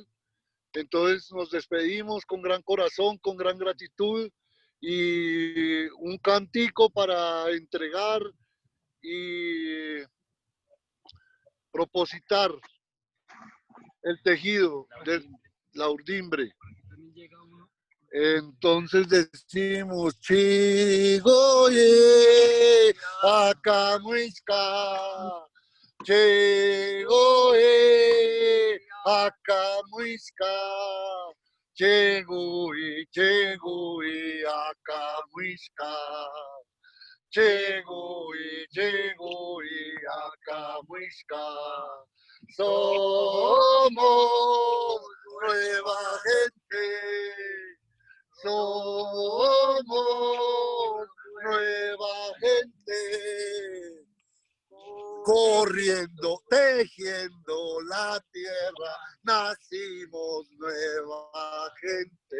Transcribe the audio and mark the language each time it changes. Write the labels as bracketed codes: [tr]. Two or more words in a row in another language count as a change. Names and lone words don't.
[es] Entonces nos despedimos con gran corazón, con gran gratitud y un cantico para entregar y propositar el tejido de la urdimbre. Entonces decimos, [chb] Chigoye, Akamuisca, Chigoye, Akamuisca, Chigoye, Chigoye, Akamuisca, Chigoye, Chigoye, Akamuisca. [es] Somos nueva gente. Somos nueva gente, corriendo, tejiendo la tierra, nacimos nueva gente.